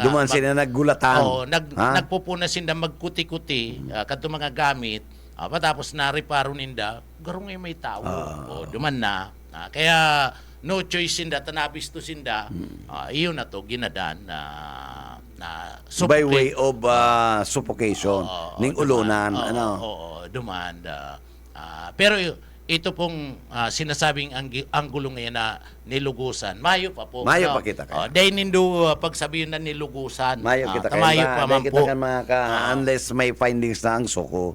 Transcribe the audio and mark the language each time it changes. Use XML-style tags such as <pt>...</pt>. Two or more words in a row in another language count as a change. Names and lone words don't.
<bik>Duman sila naggulatan. nagpupuna sindang magkuti-kuti kadto mga gamit. Patapos na-reparo ninda, garong may tao. Duman na. Kaya</bik> <en>no choice</en> <bik>sinda, tanabis to sinda. Iyon na to ginadan na</bik> <en>By way of suffocation.</en> <bik>Ning ulunan. Duman.</bik> <tl>Pero ito pong sinasabing anggulo ngayon na nilugusan.</tl> <bik>Mayo pa po. Mayo pa kita kaya. Dahil nindo pagsabihin na nilugusan. Mayo kita kaya. Mayo pa man po. Unless may findings na ang suko.</bik>